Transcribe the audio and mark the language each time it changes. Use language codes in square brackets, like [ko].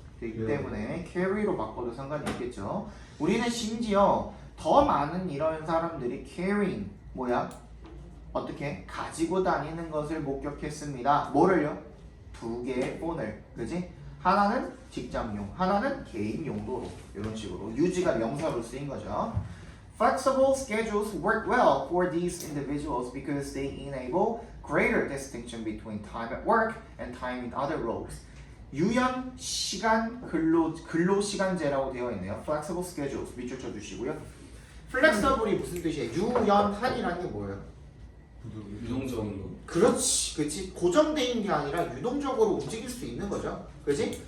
[ko] 되기 때문에 carry로 바꿔도 상관이 없겠죠. 우리는 심지어 더 많은 이런 사람들이 carrying 뭐야? 어떻게? 가지고 다니는 것을 목격했습니다. 뭐를요? 2개의 폰을, 그지? 하나는 직장용, 하나는 개인 용도로 이런 식으로 유지가 명사로 쓰인 거죠. [en] Flexible schedules work well for these individuals because they enable greater distinction between time at work and time in other roles. [ko] 유연 시간 근로 시간제라고 되어 있네요. [en] Flexible schedules [ko] 밑줄 쳐 주시고요. Flexible이 무슨 뜻이에요? 유연한이라는 게 뭐예요? 유동적인 거. 그렇지. 고정되어 있는 게 아니라 유동적으로 움직일 수 있는 거죠. 그렇지?